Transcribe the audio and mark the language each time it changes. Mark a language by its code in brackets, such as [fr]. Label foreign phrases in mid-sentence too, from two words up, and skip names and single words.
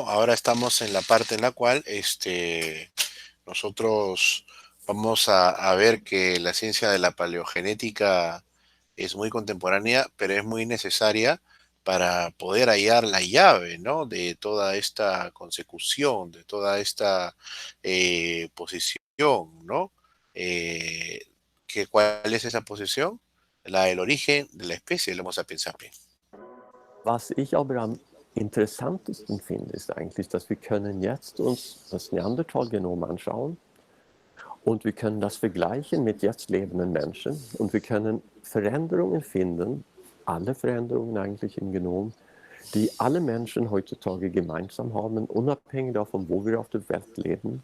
[es] Ahora estamos en la parte en la cual nosotros vamos a ver que la ciencia de la paleogenética es muy contemporánea, pero es muy necesaria para poder hallar la llave, ¿no? De toda esta consecución, de toda esta posición, ¿no? ¿Cuál es esa posición? El origen de la especie del Homo sapiens sapiens. [de] Was ich aber am interessantesten finde, ist eigentlich, dass wir können jetzt uns das Neandertal-Genom anschauen und wir können das vergleichen mit jetzt lebenden Menschen und wir können Veränderungen finden, alle Veränderungen eigentlich im Genom, die alle Menschen heutzutage gemeinsam haben, unabhängig davon, wo wir auf der Welt leben.